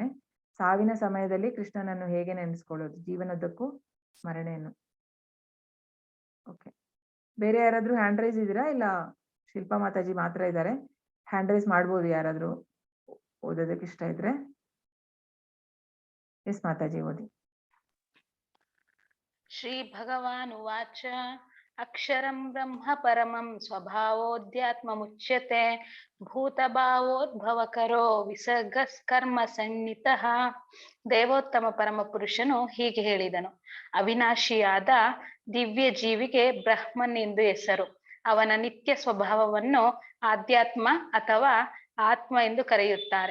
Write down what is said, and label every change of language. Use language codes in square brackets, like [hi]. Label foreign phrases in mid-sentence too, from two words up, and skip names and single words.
[kn] ಸಾವಿನ ಸಮಯದಲ್ಲಿ ಕೃಷ್ಣನನ್ನು ಹೇಗೆ ನೆನೆಸ್ಕೊಳ್ಳೋದು? ಜೀವನದಕ್ಕೂ ಸ್ಮರಣೆಯನ್ನು. ಓಕೆ, ಬೇರೆ ಯಾರಾದ್ರೂ [en] hand raise [kn] ಇದ್ದೀರಾ? ಇಲ್ಲ ಶಿಲ್ಪಾ ಮಾತಾಜಿ ಮಾತ್ರ ಇದ್ದಾರೆ. [en] hand raise [kn] ಮಾಡ್ಬೋದು ಯಾರಾದ್ರೂ ಓದೋದಕ್ಕೆ ಇಷ್ಟ ಇದ್ರೆ. ಎಸ್ ಮಾತಾಜಿ ಓದಿ. [sa] ಶ್ರೀ ಭಗವಾನ್ ಉವಾಚ ಅಕ್ಷರಂ ಬ್ರಹ್ಮ ಪರಮಂ ಸ್ವಭಾವೋಧ್ಯಾತ್ಮಮುಚ್ಯತೆ ಭೂತಭಾವೋದ್ಭವಕರೋ ವಿಸರ್ಗಸ್ಕರ್ಮ ಸನ್ನಿತಃ. [kn] ದೇವೋತ್ತಮ ಪರಮ ಪುರುಷನು ಹೀಗೆ ಹೇಳಿದನು: ಅವಿನಾಶಿಯಾದ ದಿವ್ಯ ಜೀವಿಗೆ ಬ್ರಹ್ಮನ್ ಎಂದು ಹೆಸರು. ಅವನ ನಿತ್ಯ ಸ್ವಭಾವವನ್ನು ಆಧ್ಯಾತ್ಮ ಅಥವಾ ಆತ್ಮ ಎಂದು ಕರೆಯುತ್ತಾರೆ.